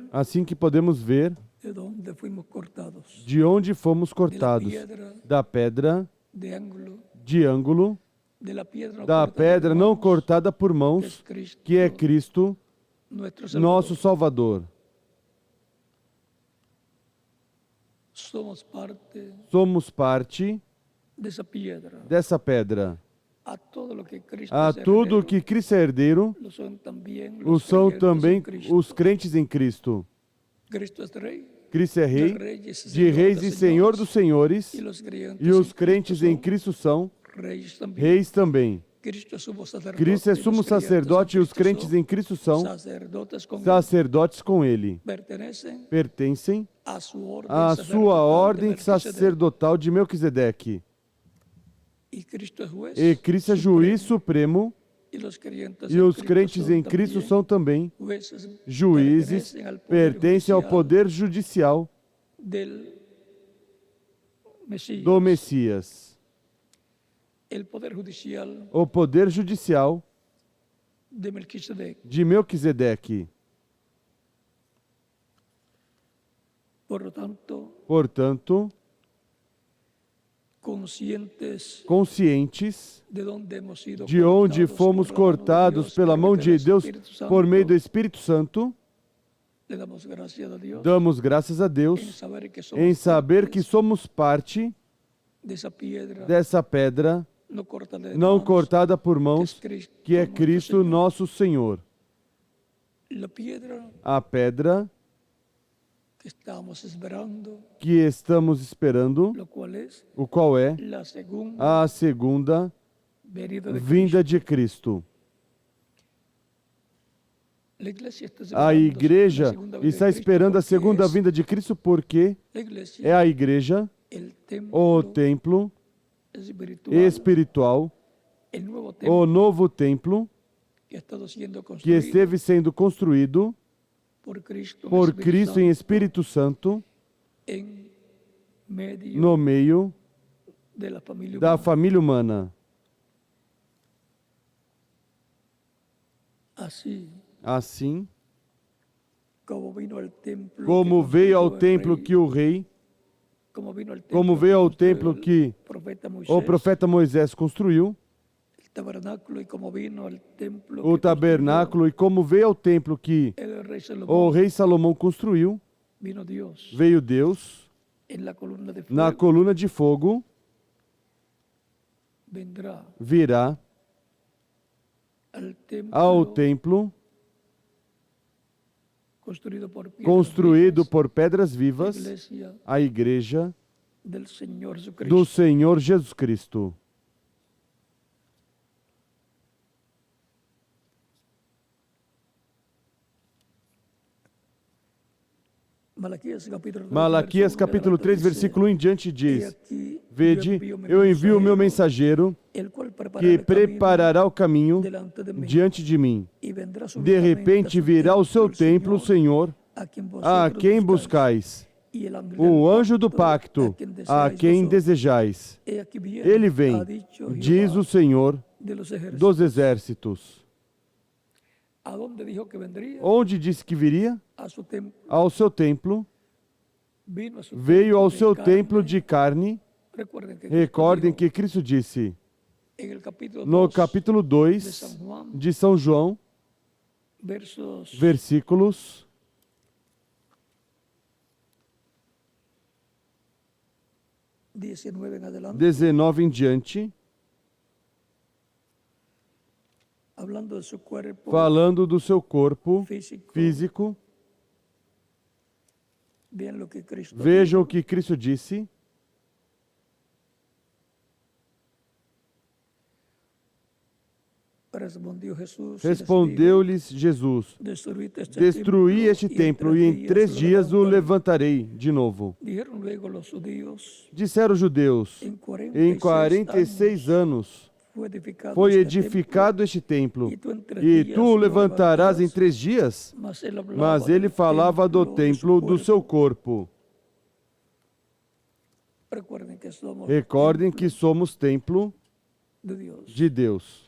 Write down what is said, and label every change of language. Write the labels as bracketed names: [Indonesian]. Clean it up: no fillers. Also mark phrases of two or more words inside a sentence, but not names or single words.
[Portuguese] Assim que podemos ver [Spanish] de dónde fuimos cortados. [Portuguese] de onde fomos [Spanish] De la [Portuguese] cortados, [Spanish] piedra [Portuguese] da pedra [Spanish] de ángulo, [Portuguese] de ângulo, [Spanish] de la piedra, no [Portuguese] da [Spanish] cortada [Portuguese] pedra [Spanish] por [Portuguese] não [Spanish] manos, [Portuguese] cortada por [Spanish] que es [Portuguese] mãos, [Spanish] Cristo, [Portuguese] que é Cristo, [Spanish] nuestro Salvador. [Portuguese] nosso Salvador. [Spanish] Somos parte [Portuguese] Somos parte [Spanish] de esa piedra. [Portuguese] dessa pedra. [Spanish] A todo lo que Cristo [Portuguese] A [Spanish] es [Portuguese] tudo [Spanish] heredero, [Portuguese] que Cristo é herdeiro, [Spanish] lo son también [Portuguese] o [Spanish] los [Portuguese] são [Spanish] creyentes [Portuguese] também [Spanish] en Cristo. [Portuguese] os crentes em Cristo. [Spanish] Cristo es Rey, [Portuguese] Cristo é Rei, [Spanish] de reyes y [Portuguese] de [Spanish] Señor [Portuguese] reis [Spanish] de [Portuguese] e Senhor dos senhores, [Spanish] y los creyentes [Portuguese] e os [Spanish] en [Portuguese] crentes em [Spanish] Cristo [Portuguese] Cristo são [Spanish] son reyes también. [Portuguese] reis também. [Spanish] Cristo es sumo sacerdote, [Portuguese] Cristo é [Spanish] y los [Portuguese] sumo [Spanish] creyentes [Portuguese] sacerdote e [Spanish] en [Portuguese] os crentes [Spanish] Cristo [Portuguese] em Cristo [Spanish] son [Portuguese] são [Spanish] sacerdotes con él. [Portuguese] sacerdotes com Ele. [Spanish] Pertenecen [Portuguese] Pertencem [Spanish] a su orden [Portuguese] à [Spanish] sacerdotal [Portuguese] sua [Spanish] de [Portuguese] ordem [Spanish] Melquisedec. [Portuguese] sacerdotal de Melquisedeque. [Spanish] Y Cristo es juez [Portuguese] E Cristo é juiz [Spanish] supremo, [Portuguese] supremo, [Spanish] y los creyentes [Portuguese] e [Spanish] en [Portuguese] os [Spanish] Cristo [Portuguese] crentes [Spanish] son [Portuguese] em Cristo [Spanish] también [Portuguese] são também [Spanish] jueces, [Portuguese] juízes, pertencem ao poder judicial [Spanish] del Mesías. [Portuguese] do Messias. [Spanish] El poder judicial [Portuguese] O poder judicial [Spanish] de Melquisedec. [Portuguese] de Melquisedeque. [Spanish] Por lo tanto, [Portuguese] Portanto, conscientes [Spanish] de onde hemos sido [Portuguese] de onde [Spanish] cortados [Portuguese] fomos [Spanish] por la mano de [Portuguese] cortados [Spanish] Dios, [Portuguese] pela [Spanish] por [Portuguese] mão [Spanish] medio [Portuguese] de [Spanish] del [Portuguese] Deus [Spanish] Espíritu Santo, [Portuguese] por meio do Espírito Santo, [Spanish] le damos gracias a Dios [Portuguese] damos graças a [Spanish] en [Portuguese] Deus [Spanish] saber [Portuguese] em saber que [Spanish] partes [Portuguese] somos parte [Spanish] dessa piedra [Portuguese] dessa pedra não cortada, não [Spanish] manos, [Portuguese] cortada por mãos, que é [Spanish] nuestro Cristo Señor. [Portuguese] nosso Senhor. [Spanish] La piedra [Portuguese] A pedra [Spanish] que estamos esperando, [Portuguese] que estamos esperando, [Spanish] lo cual es [Portuguese] o qual é [Spanish] la segunda [Portuguese] a segunda [Spanish] venida de [Portuguese] vinda [Spanish] Cristo. [Portuguese] de Cristo. [Spanish] La iglesia está [Portuguese] A [Spanish] esperando [Portuguese] igreja [Spanish] la segunda venida de [Portuguese] está [Spanish] Cristo [Portuguese] esperando a [Spanish] porque [Portuguese] segunda [Spanish] es [Portuguese] vinda de Cristo porque [Spanish] la iglesia, [Portuguese] é a igreja, [Spanish] el [Portuguese] o [Spanish] templo [Portuguese] templo [Spanish] espiritual, [Portuguese] espiritual, [Spanish] el nuevo templo [Portuguese] o novo templo [Spanish] que ha estado siendo [Portuguese] que [Spanish] construido [Portuguese] esteve sendo construído [Spanish] por Cristo, [Portuguese] por [Spanish] Espíritu [Portuguese] Cristo em [Spanish] Santo, [Portuguese] Espírito Santo [Spanish] en medio [Portuguese] no meio [Spanish] de la familia [Portuguese] da [Spanish] humana. [Portuguese] família humana. Assim, [Spanish] Como vino al templo [Portuguese] como [Spanish] que [Portuguese] veio ao [Spanish] construyó el [Portuguese] templo [Spanish] rey, [Portuguese] que o rei, [Spanish] como vino al [Portuguese] como [Spanish] templo [Portuguese] veio ao [Spanish] construyó [Portuguese] templo [Spanish] el [Portuguese] que [Spanish] profeta Moisés, [Portuguese] o profeta Moisés construiu, [Spanish] el tabernáculo, y como vino al templo [Portuguese] o que tabernáculo, e como veio ao templo que [Spanish] construyó el rey Salomón, [Portuguese] o rei Salomão construiu, [Spanish] vino Dios [Portuguese] veio Deus [Spanish] en la columna de fuego, [Portuguese] na coluna de fogo, [Spanish] vendrá [Portuguese] virá [Spanish] al templo [Portuguese] ao templo [Spanish] construido por piedras [Portuguese] construído [Spanish] vivas, [Portuguese] por pedras [Spanish] la [Portuguese] vivas, [Spanish] iglesia [Portuguese] a igreja [Spanish] del Señor [Portuguese] do [Spanish] Jesucristo. [Portuguese] Senhor Jesus Cristo. Malaquias capítulo 3, versículo 1 em diante diz: Vede, eu envio o meu mensageiro que preparará o caminho diante de mim. De repente virá o seu templo, o Senhor, a quem buscais, o anjo do pacto, a quem desejais. Ele vem, diz o Senhor dos exércitos. [Spanish] aonde dijo que vendría, [Portuguese] onde disse que viria? [Spanish] a su templo, [Portuguese] Ao seu templo. [Spanish] vino a su [Portuguese] Veio [Spanish] templo [Portuguese] ao [Spanish] de [Portuguese] seu [Spanish] carne. [Portuguese] templo de carne. [Spanish] Recuerden que [Portuguese] Recordem [Spanish] Cristo [Portuguese] que Cristo disse [Spanish] dijo en el capítulo [Portuguese] no [Spanish] 2, [Portuguese] capítulo [Spanish] de [Portuguese] 2 [Spanish] San Juan, [Portuguese] de São João, [Spanish] versos [Portuguese] versículos [Spanish] 19 en adelante, [Portuguese] 19 em diante, [Spanish] hablando de su cuerpo [Portuguese] falando do seu corpo [Spanish] físico, [Portuguese] físico. [Spanish] vean lo que Cristo [Portuguese] Vejam o [Spanish] dijo. [Portuguese] que Cristo disse. [Spanish] Respondió Jesús, [Portuguese] Respondeu-lhes Jesus: Destruí este templo e em 3 dias o levantarei de novo. [Spanish] Dijeron luego los judíos, [Portuguese] Disseram os judeus: Em 46 anos foi edificado este templo, e tu o levantarás em 3 dias? Mas ele falava do templo do seu corpo. Recordem que somos templo de Deus.